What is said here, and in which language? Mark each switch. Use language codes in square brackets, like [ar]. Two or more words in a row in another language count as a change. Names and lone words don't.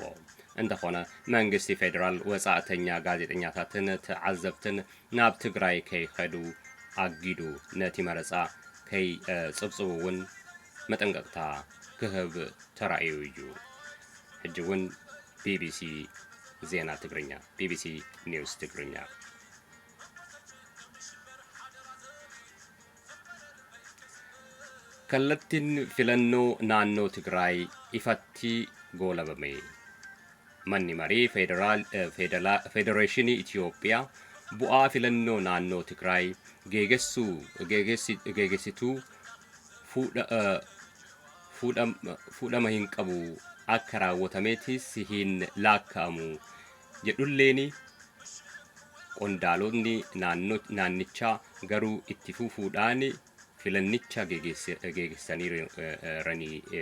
[ti] እንተኾነ መንግስቲ ፌደራል ወፃእተኛ ጋዜጠኛታትን ተዓዘብትን ናብ ትግራይ ከይኸዱ ኣጊዱ ነቲ መረፃ ከይ ጽብጽቡ እውን መጠንቀቅታ ክህብ ተራእዩ እዩ ሕጂ እውን ቢቢሲ ዜና ትግርኛ ቢቢሲ ኒውስ ትግርኛ [om] kallattiin filannoo naannoo Tigray ifatti goolabame. Manni marii Federeeshinii Itiyoophiyaa bu'aa filannoo naannoo Tigray geegessituu fuudhama hin qabu akka raawwatameetis hin laakkaa'amu jedhulleeni qondaalonni naannichaa garuu itti fufuudhaan filannicha geegessanii ranii